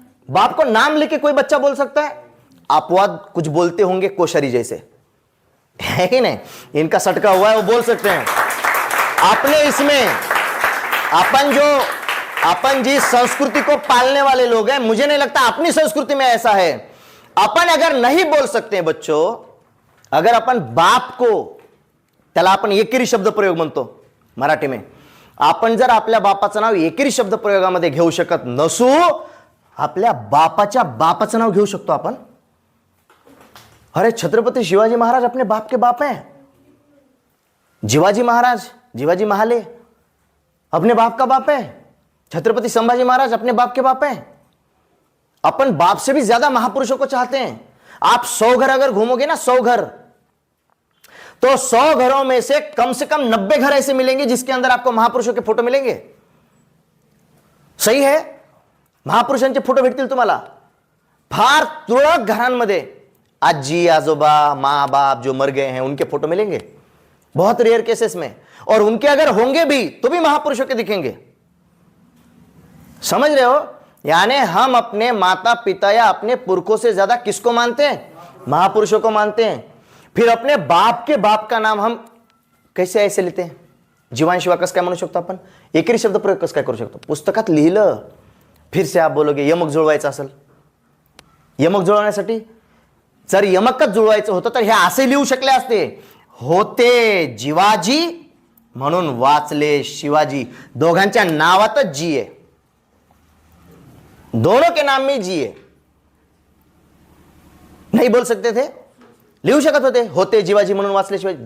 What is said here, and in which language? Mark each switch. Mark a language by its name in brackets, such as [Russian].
[Hindi] बाप को नाम लेके कोई बच्चा बोल सकता है? अपवाद कुछ बोलते होंगे कोशरी जैसे, है कि नहीं? इनका सटका हुआ है, वो बोल सकते हैं। अपने इसमें अपन जी संस्कृति को पालने वाले लोग हैं, मुझे नहीं लगता अपनी संस्कृति में ऐसा है। अपन अगर नहीं बोल सकते हैं बच्चों, अगर अपन बाप को, [Marathi] त्याला आपण एकेरी शब्द प्रयोग म्हणतो [Hindi] मराठी में, [Marathi] आपण जर आपल्या बापाचं नाव एकेरी शब्द प्रयोगामध्ये घेऊ शकत नसू, आपल्या बापाच्या बापाचं नाव घेऊ शकतो आपण? [Hindi] अरे छत्रपति शिवाजी महाराज अपने बाप के बाप हैं। शिवाजी महाराज, शिवाजी महाले अपने बाप का बाप है। छत्रपति संभाजी महाराज अपने बाप के बाप हैं। अपन बाप से भी ज्यादा महापुरुषों को चाहते हैं। आप 100 घर अगर घूमोगे ना, 100 घर, तो 100 घरों में से कम 90 घर ऐसे मिलेंगे जिसके अंदर आपको महापुरुषों के फोटो मिलेंगे। सही है? [Marathi] महापुरुषांचे फोटो भेटतील तुम्हाला। फार तुरळक घरांमध्ये आजी आजोबा [Hindi] माँ बाप जो मर गए हैं उनके फोटो मिलेंगे, बहुत रेयर केसेस में। और उनके अगर होंगे भी तो भी महापुरुषों के दिखेंगे। समझ रहे हो? यानी हम अपने माता पिता या अपने पुरखों से ज्यादा किसको मानते हैं? महापुरुषों को मानते हैं। फिर अपने बाप के बाप का नाम हम कैसे ऐसे लेते हैं? [Marathi] जीवान शिवा कसं काय म्हणू शकतो आपण? एकेरी शब्द प्रयोग कसं काय करू शकतो? पुस्तकात लिहिलं, [Hindi] फिर से आप बोलोगे [Marathi] यमक जुळवायचं असेल, यमक जुळवण्यासाठी जर यमकच जुळवायचं होतं तर हे असे लिहू शकले असते, होते जिवाजी म्हणून वाचले शिवाजी। दोघांच्या नावातच जी आहे, [Hindi] दोनों के नाम में जी है। नहीं बोल सकते थे? [Marathi] लिहू शकत होते जिवाजी म्हणून वाचले शिवाजी।